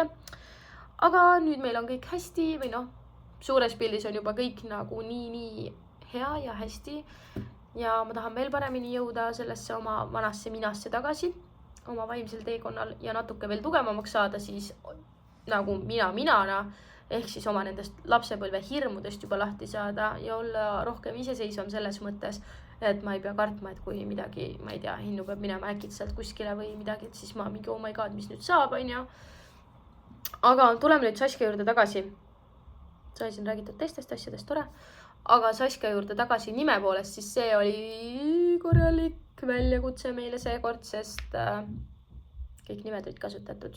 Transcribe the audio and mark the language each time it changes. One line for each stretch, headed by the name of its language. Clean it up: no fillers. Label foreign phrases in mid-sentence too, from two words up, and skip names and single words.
Estonian: Aga nüüd meil on kõik hästi või suures pildis on juba kõik nagu nii hea ja hästi ja ma tahan veel paremini jõuda sellesse oma vanasse minasse tagasi oma vaimsel teekonnal ja natuke veel tugevamaks saada siis nagu minana ehk siis oma nendest lapsepõlve hirmudest juba lahti saada ja olla rohkem iseseisvam selles mõttes, et ma ei pea kartma, et kui midagi, ma ei tea, Hinnu peab minema äkitselt kuskile või midagi, et siis ma mingi
English: oh my god,
Estonian: mis nüüd saab, on ju. Aga tuleme nüüd Saskia juurde tagasi. Sai siin räägitud teistest asjadest, tore. Aga Saskia juurde tagasi nime poolest, siis see oli korralik väljakutse meile seekord, sest kõik nimed olid kasutatud.